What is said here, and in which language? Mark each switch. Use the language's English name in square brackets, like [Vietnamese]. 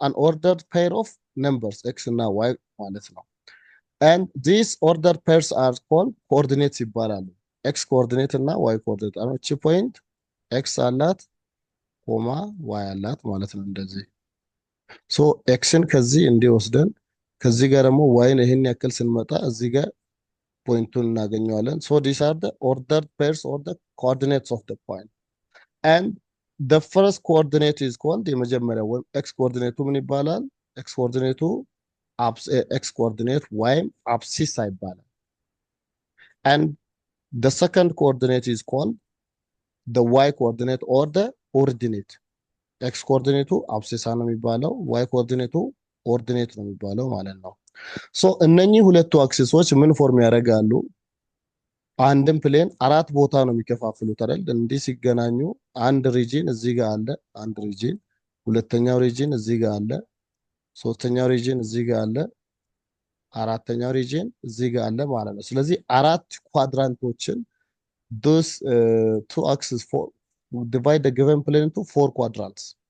[English] an ordered pair of numbers x [Amharic] እና y ማለት ነው። [English] and these ordered pairs are called coordinates [Amharic] ይባላሉ። x coordinate እና y coordinate። አሁን እቺ ፖይንት x አላት ኮማ y አላት ማለት ነው እንደዚህ። ሶ ኤክስን ከዚህ እንዲወስደን ከዚህ ጋር ደግሞ ዋይን ይሄን ያክል ስንመጣ እዚህ ጋር ፖይንቱን እናገኘዋለን። ሶ [English] these are the ordered pairs or the coordinates of the point. And the first coordinate is called [Amharic] የመጀመሪያው ወይም x coordinate ምን ይባላል? [English] x coordinate x coordinate [Amharic] ወይም አብሲሳ ይባላል። [English] and the second coordinate is called the y coordinate or the ordinate. [Amharic] ኤክስ ኮኦርዲኔቱ አብሴሳ ነው የሚባለው፣ ዋይ ኮኦርዲኔቱ ኦርዲኔት ነው የሚባለው ማለት ነው። ሶ እነኚህ ሁለቱ አክሲሶች ምን ፎርም ያደርጋሉ? አንድን ፕሌን አራት ቦታ ነው የሚከፋፍሉት አይደል? እንዲህ ሲገናኙ አንድ ሪጂን እዚህ ጋር አለ፣ አንድ ሪጂን፣ ሁለተኛው ሪጂን እዚህ ጋር አለ፣ ሶስተኛው ሪጂን እዚህ ጋር አለ፣ አራተኛው ሪጂን እዚህ ጋር አለ ማለት ነው። ስለዚህ አራት ኳድራንቶችን [English] those two axes for divide the given plane into four quadrants.